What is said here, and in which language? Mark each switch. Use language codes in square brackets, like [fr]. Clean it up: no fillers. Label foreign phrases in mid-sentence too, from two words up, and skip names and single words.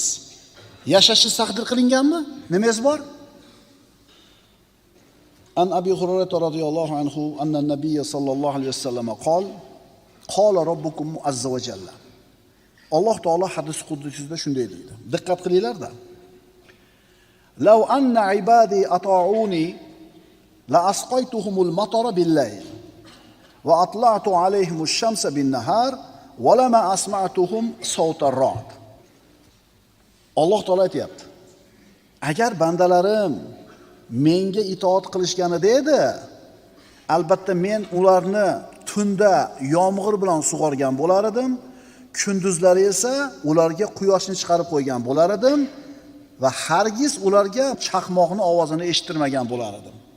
[uz] Yashashni taqdir qilinganmi? Nimangiz bor? [ar] عن أبي هريرة رضي الله عنه أن النبي صلى الله عليه وسلم قال ربكم عز وجل. [uz] Alloh taolo hadis quddusida shunday deydi. Diqqat qilinglar-da. [ar] لو أن عبادي أطاعوني لأسقيتهم المطر بالليل وأطلعت عليهم الشمس بالنهار ولما أسمعتهم صوت الرعد. [uz] Alloh taolo aytayapti. Agar bandalarim menga itoat qilishganida edi, albatta men ularni tunda yomg'ir bilan sug'organ bo'lar edim, kunduzlari esa ularga quyoshni chiqarib qo'ygan bo'lar edim va hargiz ularga chaqmoqning ovozini eshittirmagan bo'lar edim.